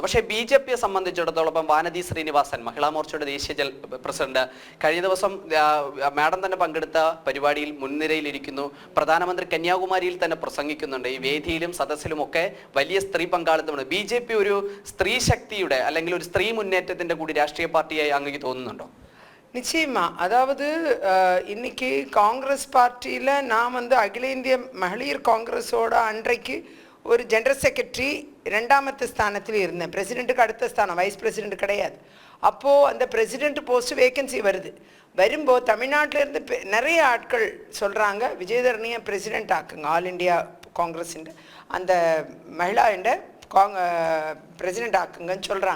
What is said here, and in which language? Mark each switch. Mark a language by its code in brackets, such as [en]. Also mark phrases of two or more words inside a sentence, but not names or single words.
[ml] പക്ഷേ BJPയെ സംബന്ധിച്ചിടത്തോളം വാനതി ശ്രീനിവാസൻ, മഹിളാ മോർച്ചയുടെ ദേശീയ പ്രസിഡന്റ്, കഴിഞ്ഞ ദിവസം മാഡം തന്നെ പങ്കെടുത്ത പരിപാടിയിൽ മുൻനിരയിലിരിക്കുന്നു. പ്രധാനമന്ത്രി കന്യാകുമാരിയിൽ തന്നെ പ്രസംഗിക്കുന്നുണ്ട്. ഈ വേദിയിലും സദസ്സിലുമൊക്കെ വലിയ സ്ത്രീ പങ്കാളിത്തമാണ്. BJP ഒരു സ്ത്രീ ശക്തിയുടെ അല്ലെങ്കിൽ ഒരു സ്ത്രീ മുന്നേറ്റത്തിന്റെ കൂടി രാഷ്ട്രീയ പാർട്ടിയായി അങ്ങേക്ക് തോന്നുന്നുണ്ടോ? [ta] நிச்சயமா. அதாவது இன்னைக்கு காங்கிரஸ் பார்ட்டியில் நான் வந்து அகில இந்திய மகளிர் காங்கிரஸோட அன்றைக்கு ஒரு [en] general secretary [ta] 2வது ஸ்தானத்தில் இருந்தேன். பிரசிடெண்ட்டுக்கு அடுத்த ஸ்தானம், [en] vice president [ta] கிடையாது. அப்போது அந்த [en] president post vacancy [ta] வரும்போது தமிழ்நாட்டிலேருந்து நிறைய ஆட்கள் சொல்கிறாங்க விஜயதரணியை பிரசிடென்ட் ஆக்குங்க, ஆல் இண்டியா காங்கிரஸிൻ്റെ அந்த மகிழாண்ட பிரசிடென்ட் ஆக்குங்கன்னு சொல்கிறாங்க.